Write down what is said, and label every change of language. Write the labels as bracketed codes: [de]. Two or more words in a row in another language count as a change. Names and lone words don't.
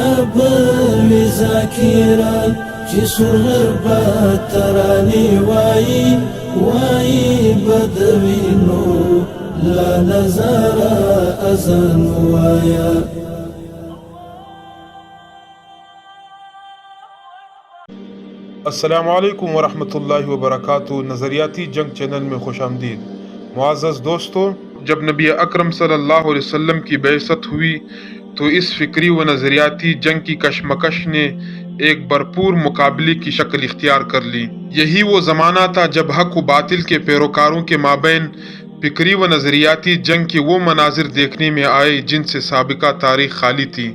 [ar] بوي ذاکرا چې سولر با ترانی وای بدوینو لا نظارا ازن وایا. السلام علیکم ورحمۃ اللہ وبرکاتہ. [ur] نظریاتی جنگ چینل میں خوش آمدید. معزز دوستو، جب نبی اکرم صلی اللہ علیہ وسلم کی بعثت ہوئی تو اس فکری و نظریاتی جنگ کی کشمکش نے ایک بھرپور مقابلے کی شکل اختیار کر لی. یہی وہ زمانہ تھا جب حق و باطل کے پیروکاروں کے مابین فکری و نظریاتی جنگ کے وہ مناظر دیکھنے میں آئے جن سے سابقہ تاریخ خالی تھی.